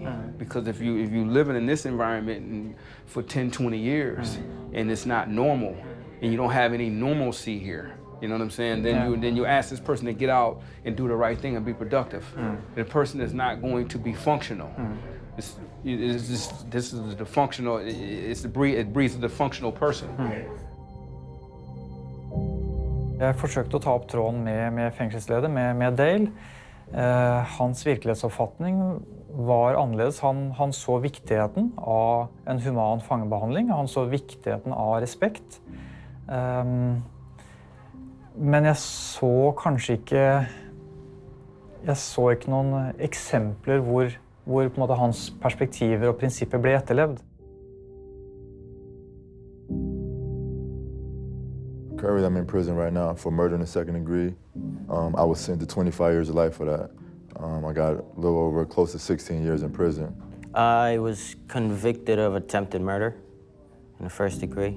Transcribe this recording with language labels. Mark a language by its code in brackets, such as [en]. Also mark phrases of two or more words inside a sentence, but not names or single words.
[en] Because if you living in this environment for 10, 20 years and it's not normal, and you don't have any normalcy here, you know what I'm saying? Then you ask this person to get out and do the right thing and be productive. The person is not going to be functional. This is the functional. It breeds the functional person. [no] Jeg forsøkte å ta opp tråden med fengselsleder, med Dale. Hans virkelighetsoppfatning var annerledes. Han så viktigheten av en human fangebehandling. Han så viktigheten av respekt. Men jeg så kanskje ikke noen eksempler hvor på en måte hans perspektiver og prinsipper ble etterlevd. [en] Currently, I'm in prison right now for murder in the second degree. I was sentenced to 25 years of life for that. I got a little over close to 16 years in prison. I was convicted of attempted murder in the first degree.